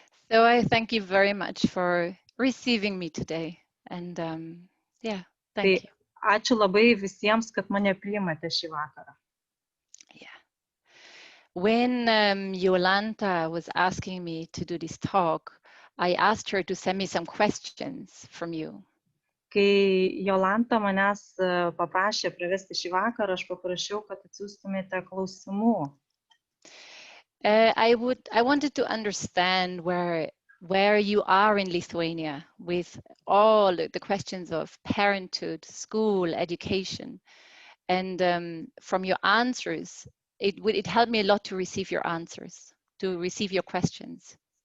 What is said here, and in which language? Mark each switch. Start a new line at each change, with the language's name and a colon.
English: So I thank you very much for receiving me today. And thank you.
Lithuanian: Ačiū labai visiems, kad mane priimate šį vakarą.
English: When Jolanta was asking me to do this talk, I asked her to send me some questions from you.
Lithuanian: Kai Jolanta manęs paprašė pravesti šį vakarą, aš paprašiau, kad atsiųstumėte klausimų.
English: I wanted to understand where you are in Lithuania with all the questions of parenthood, school, education, and from your answers, it helped me a lot to receive your answers, to receive your questions.